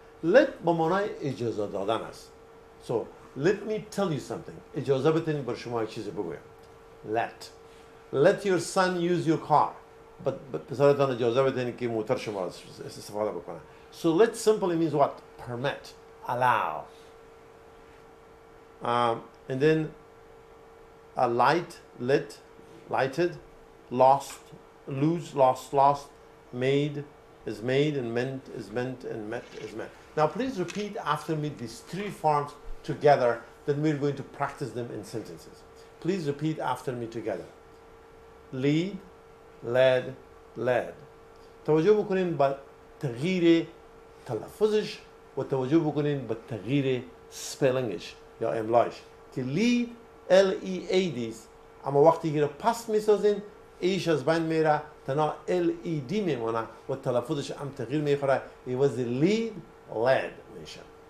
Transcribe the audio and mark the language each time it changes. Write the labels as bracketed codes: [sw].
[fa] Let با معنای اجازه دادن است. [en] So, let me tell you something. [fa] اجازه بدین بر شما یک چیزی بگویم. [en] Let your son use your car. [fa] But پسرتان اجازه بدین که موتور شما استفاده بکنه. [en] So let simply means what? Permit, allow. And then light, lit, lighted, lost, lose, lost, made is made, and meant is meant, and met is met. Now please repeat after me these three forms together, then we're going to practice them in sentences. Please repeat after me together. Lead, led, led. [fa] توجه بکنین با تغییر تلفظش و توجه بکنین با تغییر سپلنگش یا املایش که lead L-E-A-D اما وقتی که پس میسازین ایش از بین میره تنها L-E-D میمونه و تلفظش هم تغییر میخوره ایوازی lead led میشه.